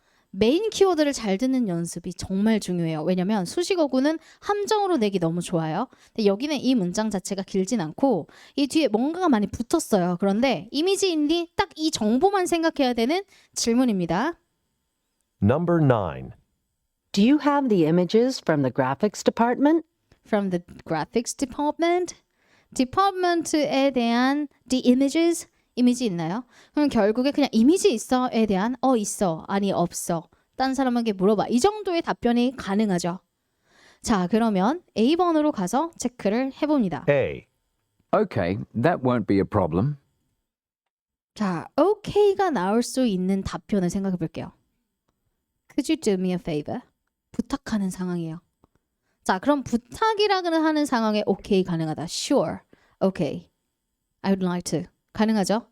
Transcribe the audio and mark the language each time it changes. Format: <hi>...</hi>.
<ko>메인 키워드를 잘 듣는 연습이 정말 중요해요. 왜냐면 수식어구는 함정으로 내기 너무 좋아요. 근데 여기는 이 문장 자체가 길진 않고 이 뒤에 뭔가가 많이 붙었어요. 그런데 이미지 있니? 딱 이 정보만 생각해야 되는 질문입니다.</ko> <en>Number 9. Do you have the images from the graphics department? From the graphics department.</en> <ko>department에 대한 the images 이미지 있나요? 그럼 결국에 그냥 이미지 있어에 대한 있어 아니 없어 딴 사람에게 물어봐 이 정도의 답변이 가능하죠. 자, 그러면 A번으로 가서 체크를 해봅니다.</ko> <en>A. Okay, that won't be a problem.</en> <ko>자, OK가 나올 수 있는 답변을 생각해 볼게요.</ko> <en>Could you do me a favor?</en> <ko>부탁하는 상황이에요. 자, 그럼 부탁이라고 하는 상황에 OK 가능하다.</ko> <en>Sure, OK, I would like to.</en> <ko>가능하죠?</ko>